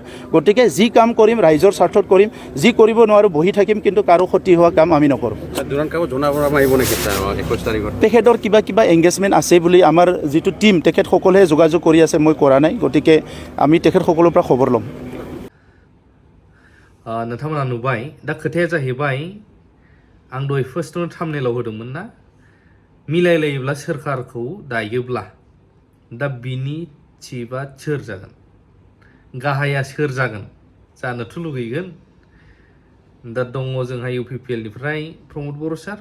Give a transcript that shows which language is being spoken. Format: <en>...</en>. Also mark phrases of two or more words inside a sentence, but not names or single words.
<as>গতিকে যি কাম কৰিম ৰাইজৰ স্বাৰ্থত কৰিম, যি কৰিব নোৱাৰোঁ বহি থাকিম, কিন্তু কাৰো ক্ষতি হোৱা কাম আমি নকৰোঁ। তেখেতৰ কিবা এংগেজমেণ্ট আছে বুলি আমাৰ যিটো টিম তেখেতসকলে যোগাযোগ কৰি আছে, মই কৰা নাই। গতিকে আমি তেখেতসকলৰ পৰা খবৰ ল'ম।</as> <brx>नोंथांमोना नुबाय दा खोथाया जाहैबाय आं दहाय फार्स्टआवनो थाम्बनेइलाव होदोंमोन ना मिलायलायोब्ला सोरखारखौ दायोब्ला दा बिनि चिफआ सोर जागोन गाहाया सोर जागोन जानोथ' लुगैगोन दा दङ जोंहा UPPL निफ्राय प्रमद बर' सार</brx>